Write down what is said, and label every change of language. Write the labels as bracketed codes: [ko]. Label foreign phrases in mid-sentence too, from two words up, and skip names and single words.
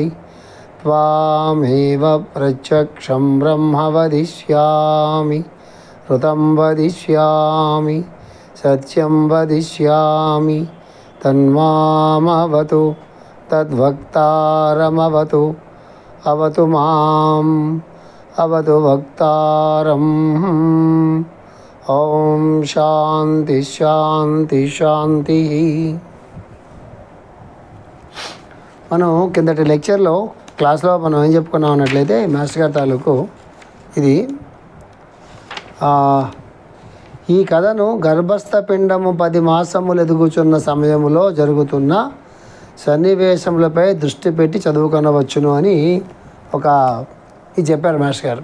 [sa] त्वामेव प्रत्यक्षं ब्रह्म वदिष्यामि ऋतं वदिष्यामि सत्यं वदिष्यामि तन्मामवतु तद्वक्तारमवतु अवतु माम् अवतु वक्तारम् ओम शांति शांति शांति। [te] మనం కిందటి లెక్చర్లో క్లాస్లో మనం ఏం చెప్పుకున్నాం అన్నట్లయితే మాస్టర్ గారి తాలూకు ఇది ఈ కథను గర్భస్థ పిండము 10 మాసములు ఎదుగుచున్న సమయంలో జరుగుతున్న సన్నివేశములపై దృష్టి పెట్టి చదువుకొనవచ్చును అని ఇది చెప్పారు మాస్టర్ గారు.